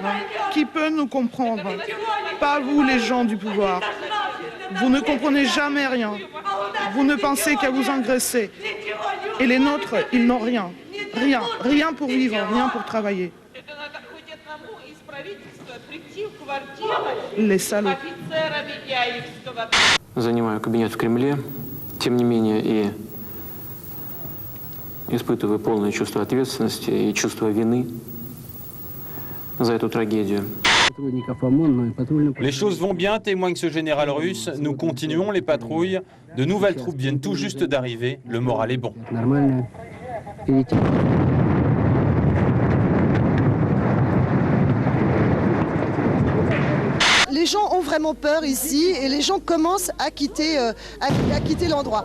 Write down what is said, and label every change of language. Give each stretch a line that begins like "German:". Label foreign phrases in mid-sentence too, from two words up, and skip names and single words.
French: Qui peut nous comprendre? Pas vous, les gens du pouvoir. Vous ne comprenez jamais rien. Vous ne pensez qu'à vous engraisser. Et les nôtres, ils n'ont rien. Rien. Rien pour vivre, rien pour travailler. Les salauds.
Russian: Занимаю кабинет в Кремле, тем не менее и испытываю полное чувство ответственности и чувство вины за эту трагедию.
French: Les choses vont bien, témoigne ce général russe. Nous continuons les patrouilles. De nouvelles troupes viennent tout juste d'arriver. Le moral est bon. Les gens ont vraiment peur ici et les gens commencent à quitter l'endroit.